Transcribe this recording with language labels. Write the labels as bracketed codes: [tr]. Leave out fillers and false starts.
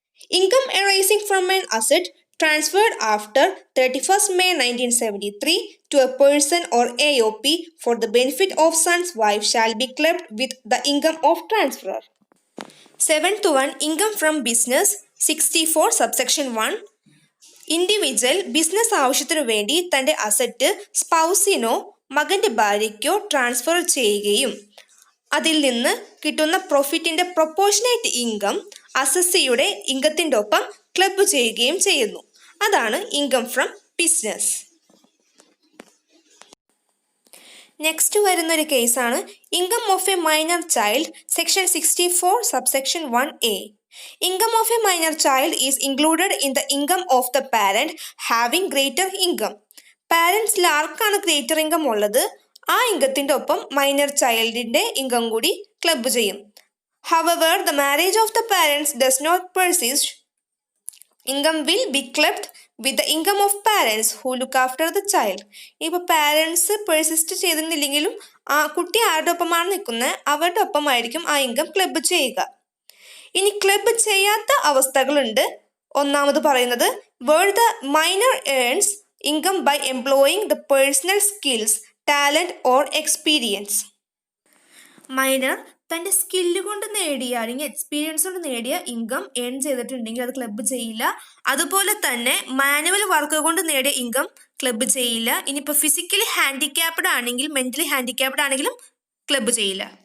[en] Income arising from an asset transferred after 31st May 1973 to a person or AOP for the benefit of son's wife shall be clubbed with the income of transferor. Seventh one, income from business, 64 subsection 1. [ml] Individual business ആവശ്യത്തിനു വേണ്ടി തൻ്റെ asset സ്പൗസിനോ മകൻ്റെ ഭാര്യയ്ക്കോ transfer ചെയ്യുകയും അതിൽ നിന്ന് കിട്ടുന്ന പ്രോഫിറ്റിൻ്റെ proportionate income അസസിയുടെ ഇൻകത്തിൻ്റെ ഒപ്പം club ചെയ്യുകയും ചെയ്യുന്നു. അതാണ് ഇൻകം ഫ്രം ബിസിനസ്. നെക്സ്റ്റ് വരുന്നൊരു കേസാണ് [en] income of a minor child, [ml] section 64 subsection 1A. [en] Income of a minor child is included in the income of the parent having greater income. [ml] പാരൻസിൽ ആർക്കാണ് greater income ഉള്ളത് ആ ഇൻകത്തിൻ്റെ ഒപ്പം minor ചൈൽഡിൻ്റെ income കൂടി club ചെയ്യും. [en] However, the marriage of the parents does not persist. Income will be clubbed with the income of parents who look after the child. [ml] ഇപ്പോൾ parents persist ചെയ്തിരുന്നില്ലെങ്കിലും ആ കുട്ടി ആരുടെ ഒപ്പമാണ് നിൽക്കുന്നത് അവരുടെ ഒപ്പമായിരിക്കും ആ ഇൻകം ക്ലബ് ചെയ്യുക. ഇനി ക്ലബ് ചെയ്യാത്ത അവസ്ഥകളുണ്ട്. ഒന്നാമത് പറയുന്നത് [en] where the minor earns income by employing the personal skills, talent or experience. [ml] Minor തൻ്റെ സ്കില്ല് കൊണ്ട് നേടിയ അല്ലെങ്കിൽ എക്സ്പീരിയൻസ് കൊണ്ട് നേടിയ ഇൻകം ഏൺ ചെയ്തിട്ടുണ്ടെങ്കിൽ അത് ക്ലബ് ചെയ്യില്ല. അതുപോലെ തന്നെ മാനുവൽ വർക്ക് കൊണ്ട് നേടിയ ഇൻകം ക്ലബ് ചെയ്യില്ല. ഇനിയിപ്പോൾ ഫിസിക്കലി ഹാൻഡിക്യാപ്ഡ് ആണെങ്കിൽ മെൻ്റലി ഹാൻഡിക്യാപ്ഡ് ആണെങ്കിലും ക്ലബ് ചെയ്യില്ല.